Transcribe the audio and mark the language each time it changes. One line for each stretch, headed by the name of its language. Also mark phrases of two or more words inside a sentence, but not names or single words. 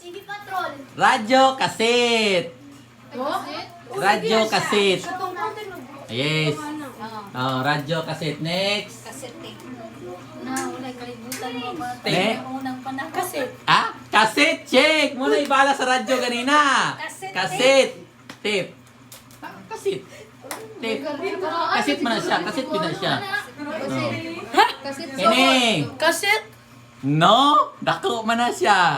Hiligaynon: TV Patrol. Radyo kaset. Oh? Radyo kaset. Yes. Oh, radyo kaset. Next. Na, wala kalibutan mo ba? Ne? Unang panahon. Kasi. Ah? Kaset. Check. Muna ibala sa radyo kanina. Kaset Kaset. Tape. Ah, kaset. Tape. Kaset mo na siya. Kaset mo na siya. No. Kasit. Ini. Kaset. No. Dako man na siya.